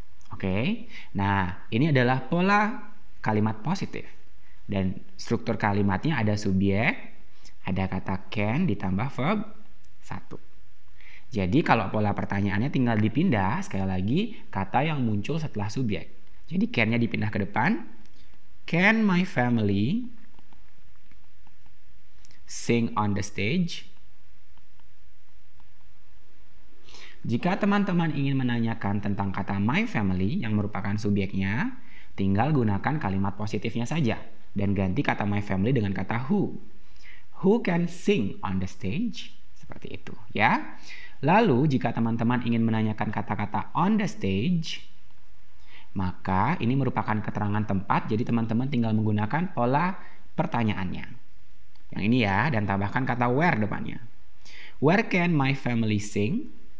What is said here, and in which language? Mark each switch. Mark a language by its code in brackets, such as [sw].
[id] Oke, nah ini adalah pola kalimat positif. Dan struktur kalimatnya ada subjek, ada kata can ditambah verb 1. Jadi kalau pola pertanyaannya tinggal dipindah, sekali lagi, kata yang muncul setelah subjek. Jadi can-nya dipindah ke depan. [en] Can my family sing on the stage? [id] Jika teman-teman ingin menanyakan tentang kata my family yang merupakan subjeknya, tinggal gunakan kalimat positifnya saja dan ganti kata my family dengan kata who. [en] Who can sing on the stage? [id] Seperti itu, ya. Lalu, jika teman-teman ingin menanyakan kata-kata on the stage, maka ini merupakan keterangan tempat, jadi teman-teman tinggal menggunakan pola pertanyaannya. Yang ini ya, dan tambahkan kata where depannya. [en] Where can my family sing?